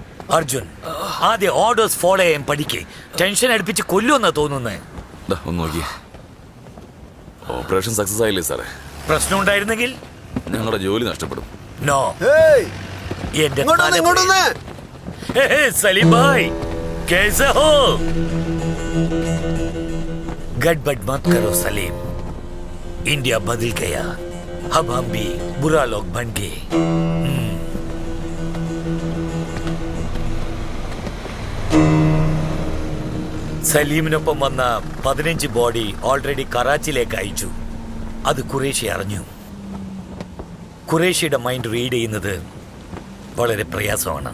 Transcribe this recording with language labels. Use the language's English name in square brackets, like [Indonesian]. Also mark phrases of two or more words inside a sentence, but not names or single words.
[Malayalam] അർജുൻ, ആദ്യം [English] orders follow [Malayalam] ചെയ്യാൻ പഠിക്കേ. ടെൻഷൻ അടുപ്പിച്ച് കൊല്ലുമെന്നാ തോന്നുന്നേ. ഒന്ന് നോക്കിയേ, [English] operation success [Malayalam] ആയില്ലേ സാറേ? പ്രശ്നം ഉണ്ടായിരുന്നെങ്കിൽ ഞങ്ങളുടെ ജോലി നഷ്ടപ്പെടും. നോ, എന്റെ സലീം ഭായ് [Hindi] कैसे हो? गड़बड़ मत करो सलीम, इंडिया बदल गया, अब हम भी बुरा लोग बन गए. [Malayalam] സലീമിനൊപ്പം വന്ന 15 ബോഡി ഓൾറെഡി കറാച്ചിയിലേക്ക് അയച്ചു. അത് ഖുറേഷി അറിഞ്ഞു. ഖുറേഷിയുടെ [English] mind read [Malayalam] ചെയ്യുന്നത് വളരെ പ്രയാസമാണ്.